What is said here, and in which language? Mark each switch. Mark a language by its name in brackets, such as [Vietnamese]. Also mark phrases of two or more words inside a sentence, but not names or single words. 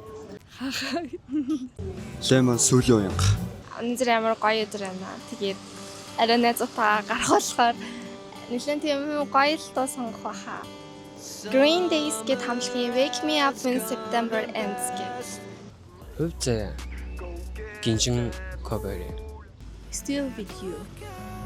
[Mongolian] Лемон сүүлийн уянга. Өнөөдөр ямар гоё өдөр байна. Тэгээд арай найзуудтайгаа гарах болохоор нэлээд тийм гоё л дуу сонгох байхаа. Green Days гэд хамтлагийн Wake Me Up When September Ends гэдэг. Хувь заяа гинжин cover. Still with you.